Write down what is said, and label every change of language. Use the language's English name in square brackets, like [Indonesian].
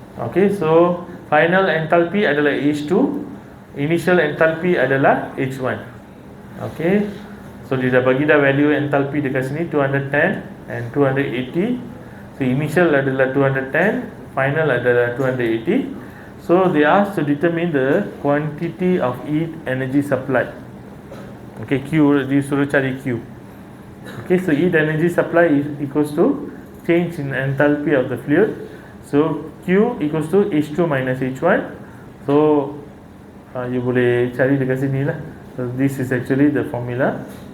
[English] Okay, so final enthalpy adalah H2, initial enthalpy adalah H1. [Malay] Okay, so dia dah bagi dah value enthalpy dekat sini 210 and 280. [English] So initial adalah 210, final adalah 280. So they asked to determine the quantity of heat energy supplied. Okay, Q, [Malay] disuruh cari Q. [English] Okay, so heat energy supply is equals to change in enthalpy of the fluid. So Q equals to H2 minus H1. [Malay] So you boleh cari dekat sini lah. [English] So this is actually the formula.